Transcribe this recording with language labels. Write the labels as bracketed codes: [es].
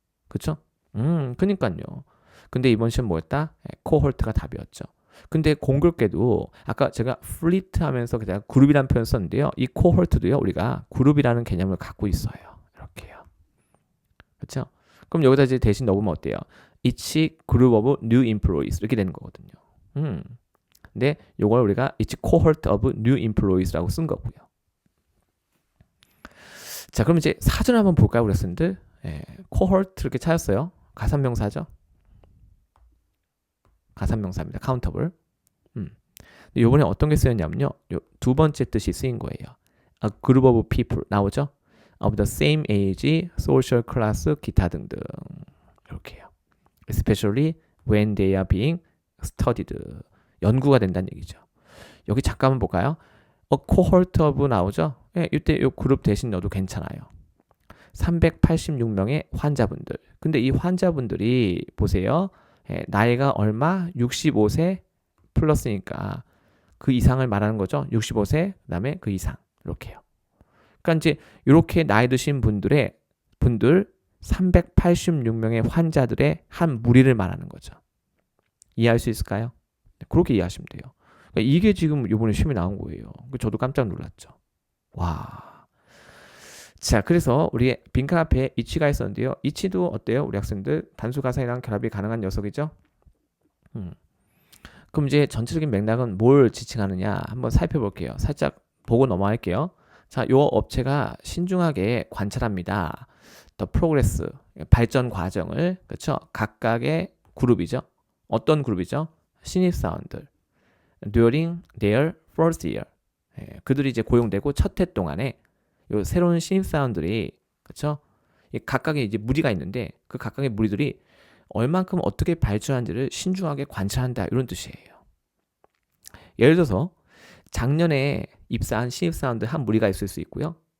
[ko] 그쵸? 그니까요. 근데 이번 시험 뭐였다? cohort가 답이었죠. 근데 공교롭게도 아까 제가 fleet 하면서 그냥 그룹이라는 표현 썼는데요. 이 cohort도요. 우리가 그룹이라는 개념을 갖고 있어요. 이렇게요. 그렇죠? 그럼 여기다 이제 대신 넣으면 어때요? [en] each group of new employees [ko] 이렇게 되는 거거든요. 근데 이걸 우리가 [en] each cohort of new employees [ko] 라고 쓴 거고요. 자, 그럼 이제 사전 한번 볼까요, 우리 학생들? cohort 이렇게 찾았어요. 가산명사죠. 가산명사입니다. countable. 이번에 어떤 게 쓰였냐면요. 두 번째 뜻이 쓰인 거예요. [en] A group of people [ko] 나오죠. [en] of the same age, social class, [ko] 기타 등등. 이렇게요. [en] Especially when they are being studied. [ko] 연구가 된다는 얘기죠. 여기 잠깐만 볼까요? cohort of 나오죠? 예, 이때 이 그룹 대신 넣어도 괜찮아요. 386명의 환자분들. 근데 이 환자분들이 보세요. 나이가 얼마? 65세 플러스니까 그 이상을 말하는 거죠. 65세 그다음에 그 이상 이렇게요. 그러니까 이제 이렇게 나이 드신 분들 386명의 환자들의 한 무리를 말하는 거죠. 이해할 수 있을까요? 그렇게 이해하시면 돼요. 그러니까 이게 지금 이번에 시험에 나온 거예요. 저도 깜짝 놀랐죠. 와. 자, 그래서 우리 빈칸 앞에 each가 있었는데요. each도 어때요? 우리 학생들 단수 가사이랑 결합이 가능한 녀석이죠? 그럼 이제 전체적인 맥락은 뭘 지칭하느냐 한번 살펴볼게요. 살짝 보고 넘어갈게요. 자, 요 업체가 신중하게 관찰합니다. 더 프로그레스, 발전 과정을, 그렇죠? 각각의 그룹이죠. 어떤 그룹이죠? 신입사원들. [en] During their first year. [ko] 그들이 이제 고용되고 첫 해 동안에 요 새로운 신입사원들이, 그렇죠? 각각의 이제 무리가 있는데 그 각각의 무리들이 얼만큼 어떻게 발전하는지를 신중하게 관찰한다 이런 뜻이에요. 예를 들어서 작년에 입사한 신입사원들 한 무리가 있을 수 있고요.